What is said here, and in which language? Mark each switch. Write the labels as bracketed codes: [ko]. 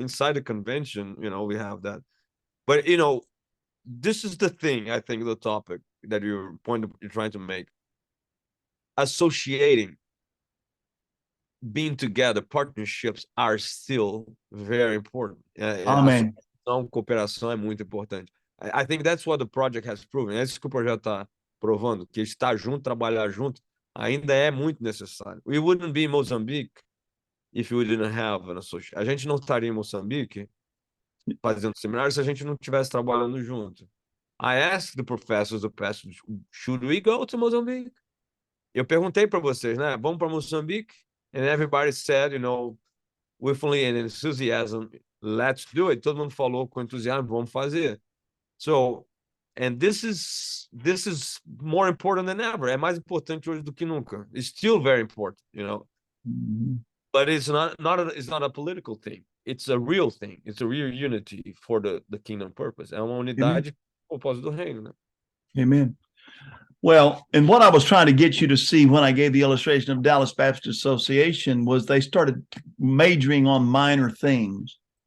[en] Inside the convention, we have that. But, this is the thing, I think, the topic that you're trying to make. Associating, being together, partnerships are still very important. Amen. [pt] Cooperação é muito importante. [en] I think that's what the project has proven. [pt] É isso que o projeto está provando, que estar junto, trabalhar junto, ainda é muito necessário. [en] We wouldn't be in Mozambique if we didn't have an association. [pt] A gente não estaria em Moçambique fazendo seminário se a gente não estivesse trabalhando junto. [en] I asked the pastors, should we go to Mozambique? [pt] Eu perguntei para vocês, né? Vamos para Moçambique? [en] And everybody said, willfully and enthusiasm, let's do it. [pt] Todo mundo falou com entusiasmo, vamos fazer. [en] So, and this is more important than ever. [pt] É mais importante hoje do que nunca. [en] It's still very important, Mm-hmm. But it's not a political thing. It's a real thing. It's a real unity for the kingdom purpose. [pt] É uma unidade com o propósito do reino, né? [en] Amen. Well, and what I was trying to get you to see when I gave the illustration of Dallas Baptist Association was they started majoring on minor things.